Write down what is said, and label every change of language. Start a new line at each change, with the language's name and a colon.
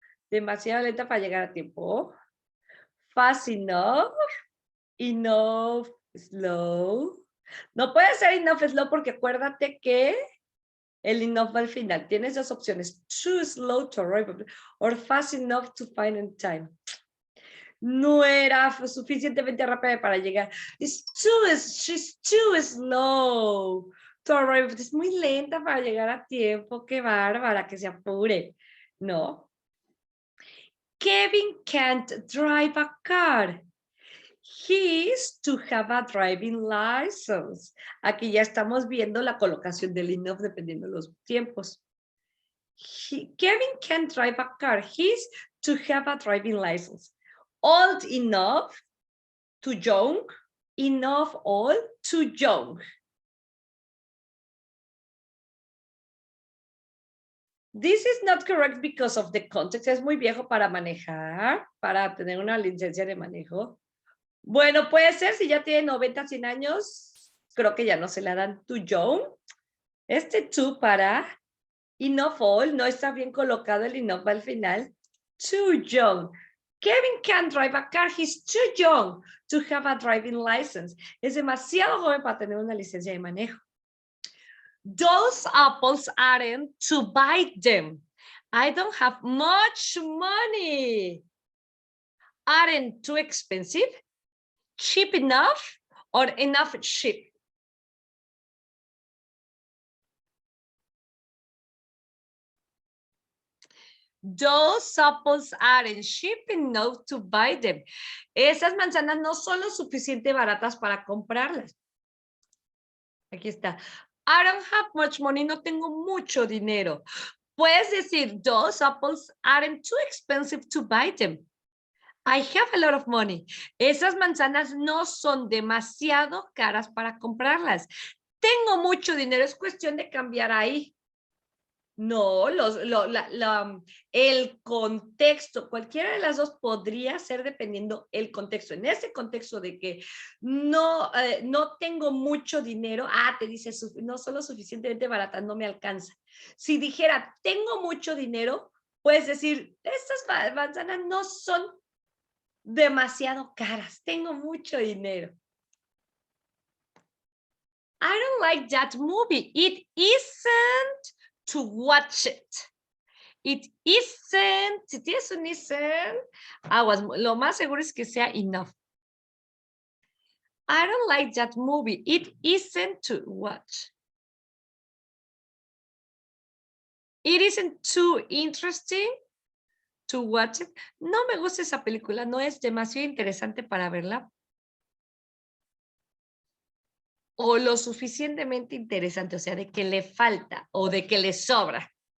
Spanish: Demasiado lenta para llegar a tiempo.
English: Fast enough. Enough slow.
Spanish: No puede ser enough slow porque acuérdate que el enough va al final. Tienes dos opciones.
English: Too slow to arrive or fast enough to find in time.
Spanish: No era suficientemente rápida para llegar.
English: She's too slow To arrive,
Spanish: es muy lenta para llegar a tiempo, qué bárbara, que se apure.
English: No. Kevin can't drive a car. He is to have a driving license.
Spanish: Aquí ya estamos viendo la colocación del enough dependiendo de los tiempos.
English: Kevin can't drive a car. He's to have a driving license. Old enough, too young. Enough old, too young. This is not correct because of the context.
Spanish: Es muy viejo para manejar, para tener una licencia de manejo. Bueno, puede ser si ya tiene 90, 100 años, creo que ya no se la dan
English: too young.
Spanish: Este too para enough old, no está bien colocado el enough al final.
English: Too young. Kevin can't drive a car. He's too young to have a driving license.
Spanish: Es demasiado joven para tener una licencia de manejo.
English: Those apples aren't to buy them. I don't have much money. Aren't too expensive, cheap enough, or enough cheap? Those apples aren't cheap enough to buy them.
Spanish: Esas manzanas no son lo suficiente baratas para comprarlas. Aquí está.
English: I don't have much money.
Spanish: No tengo mucho dinero. Puedes decir,
English: those apples aren't too expensive to buy them. I have a lot of money.
Spanish: Esas manzanas no son demasiado caras para comprarlas. Tengo mucho dinero. Es cuestión de cambiar ahí. No, el contexto, cualquiera de las dos podría ser dependiendo el contexto. En ese contexto de que no tengo mucho dinero, te dice, no son lo suficientemente barata, no me alcanza. Si dijera, tengo mucho dinero, puedes decir, estas manzanas no son demasiado caras, tengo mucho dinero.
English: I don't like that movie. It isn't to watch it. It isn't,
Spanish: si tienes un isn't, lo más seguro es que sea enough.
English: I don't like that movie. It isn't to watch. It isn't too interesting to watch it.
Spanish: No me gusta esa película, no es demasiado interesante para verla. O lo suficientemente interesante, o sea, de que le falta o de que le sobra.